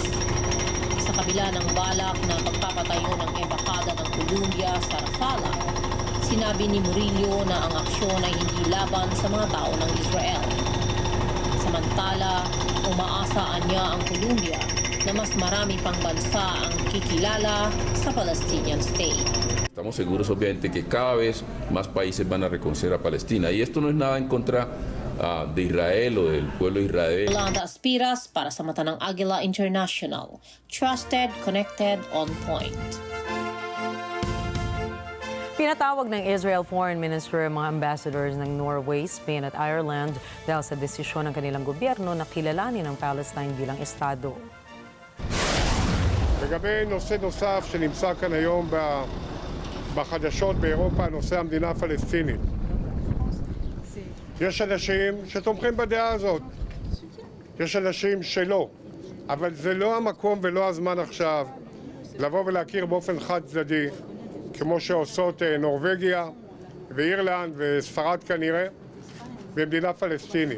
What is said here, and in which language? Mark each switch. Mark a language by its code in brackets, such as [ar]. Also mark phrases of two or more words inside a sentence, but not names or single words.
[tl] Sa kabila ng balak na pagpapatayo ng embahada ng Colombia sa Rafah, sinabi ni Murillo na ang aksyon ay hindi laban sa mga tao ng Israel. Samantala, umaasaan niya ang Colombia na mas marami pang bansa ang kikilala sa Palestinian State. [es] Estamos seguros obviamente que cada vez más países van a reconocer a Palestina y esto no es nada en contra de Israel o del pueblo de Israel. [tl] Yolanda Aspiras para sa mata ng Agila International. [en] Trusted, connected, on point. [tl] Pinatawag ng [en] Israel Foreign Minister [tl] ang mga ambassadors ng Norway, Spain at Ireland dahil sa desisyon ng kanilang gobyerno na kilalanin ang Palestine bilang estado. [he] לגבי נושא נוסף שנמצא כאן היום בחדשות באירופה, נושא המדינה הפלסטינית. יש אנשים שתומכים בדעה הזאת, יש אנשים שלא, אבל זה לא המקום ולא הזמן עכשיו לבוא ולהכיר באופן חד צדדי, כמו שעושות נורווגיה ואירלנד וספרד כנראה, במדינה פלסטינית.